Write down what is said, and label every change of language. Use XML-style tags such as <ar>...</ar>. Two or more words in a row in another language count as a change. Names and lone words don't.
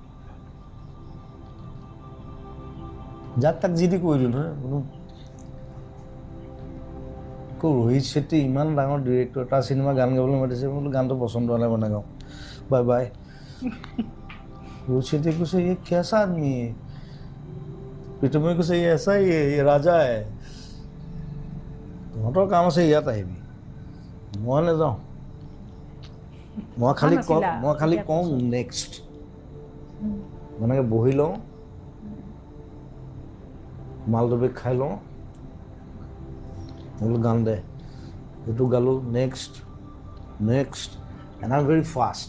<as>যাক তাক যি টি কৈ দিওঁ নহয়। ৰোহিত ছেট্টী ইমান ডাঙৰ ডিৰেক্টৰ, তাৰ চিনেমা গান গাবলৈ মাতিছে, বোলো গানটো পচন্দ হোৱা নাই, বনাই গাওঁ,</as> <en>bye bye.</en> <hi>ৰোহিত ছেট্টীয়ে কৈছে ये कैसा आदमी है,</hi> <as>প্ৰীতমে কৈছে</as> <hi>ये ऐसा ही है, ये राजा है,</hi> <as>তহঁতৰ কাম আছে ইয়াত আহিবি, মই নাযাওঁ। মই খালি কওঁ নেক্সট, মানে বহি লওঁ, মালদবেগ খাই লওঁ, বোলো গান দে, এইটো গালোঁ,</as> <en>next next, and I am very fast.</en>